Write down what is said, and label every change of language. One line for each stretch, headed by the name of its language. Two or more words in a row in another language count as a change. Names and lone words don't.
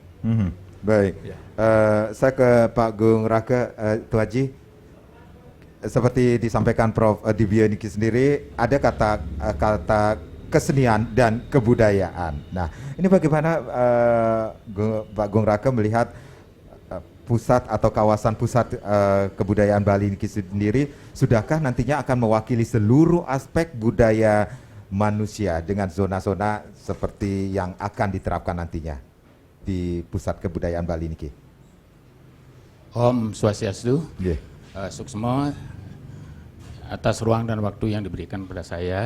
Indonesian: Baik, ya. Saya ke Pak Gung Raka, Tuh Haji, seperti disampaikan Prof. Dibio Niki sendiri, ada kata kesenian dan kebudayaan. Nah, ini bagaimana Pak Gung Raka melihat pusat atau kawasan pusat kebudayaan Bali Niki sendiri, sudahkah nantinya akan mewakili seluruh aspek budaya manusia dengan zona-zona seperti yang akan diterapkan nantinya di pusat kebudayaan Bali niki?
Balinese: Om Swastiastu,
Indonesian: Yeah. Suksma, atas ruang dan waktu yang diberikan kepada saya.